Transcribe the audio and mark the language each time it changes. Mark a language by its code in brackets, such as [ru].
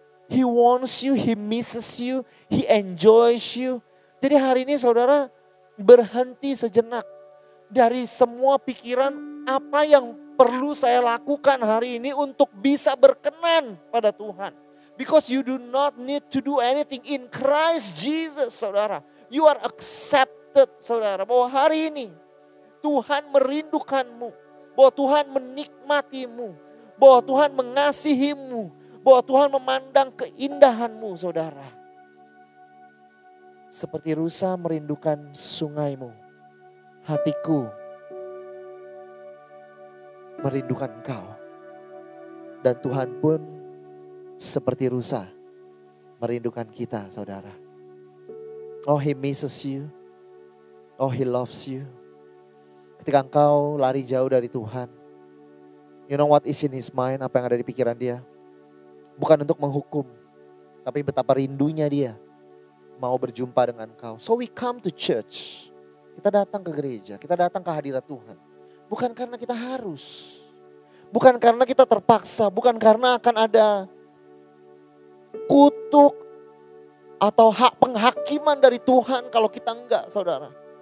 [en] He wants you, he misses you, he enjoys you. [id] Jadi hari ini saudara berhenti sejenak dari semua pikiran apa yang perlu saya lakukan hari ini untuk bisa berkenan pada Tuhan. [en] Because you do not need to do anything in Christ Jesus saudara. You are accepted saudara. [id] Bahwa hari ini Tuhan merindukanmu. Bahwa Tuhan menikmatimu. Bahwa Tuhan mengasihimu. Bahwa Tuhan memandang keindahanmu saudara. Seperti rusa merindukan sungaimu. Hatiku merindukan engkau. Dan Tuhan pun seperti rusa merindukan kita saudara. [en] Oh, he misses you. Oh, he loves you. [id] Ketika engkau lari jauh dari Tuhan. [en] You know what is in his mind, [id] apa yang ada di pikiran dia. Bukan untuk menghukum. Tapi betapa rindunya dia mau berjumpa dengan engkau. [en] So we come to church. [id] Kita datang ke gereja, kita datang ke hadirat Tuhan. Bukan karena kita harus. Bukan karena kita terpaksa, bukan karena akan ada kutuk atau hak penghakiman dari Tuhan kalau kita enggak saudara.